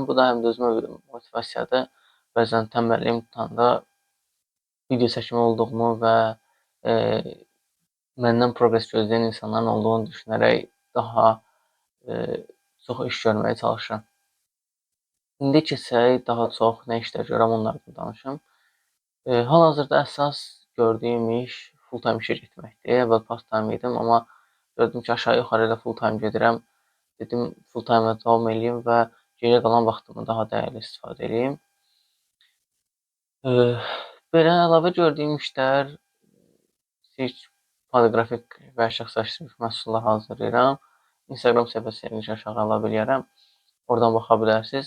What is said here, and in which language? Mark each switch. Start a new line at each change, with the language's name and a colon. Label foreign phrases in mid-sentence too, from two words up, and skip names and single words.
Azerbaijani: Bu da həm də özümə bir motivasiyadır. Bəzən tənbəlliyim tutanda video çəkmə olduğumu və məndən progres gözləyən insanların olduğunu düşünərək daha çox iş görməyə çalışıram. İndi keçək daha çox nə işlər görürəm onlardan danışım. Hal-hazırda əsas gördüyüm iş full-time işə getməkdir. Əvvəl part-time idim, amma gördüm ki, aşağı-yuxarı ilə full-time gedirəm. Dedim, full-time davam eləyim və geriyə qalan vaxtımı daha dəyərli istifadə edeyim. Belə əlavə gördüyüm işlər poliqrafik və şəxsləşdirilmiş məhsullar hazırlayıram. Instagram səhifəsini aşağı ala bilərəm. Oradan baxa bilərsiniz.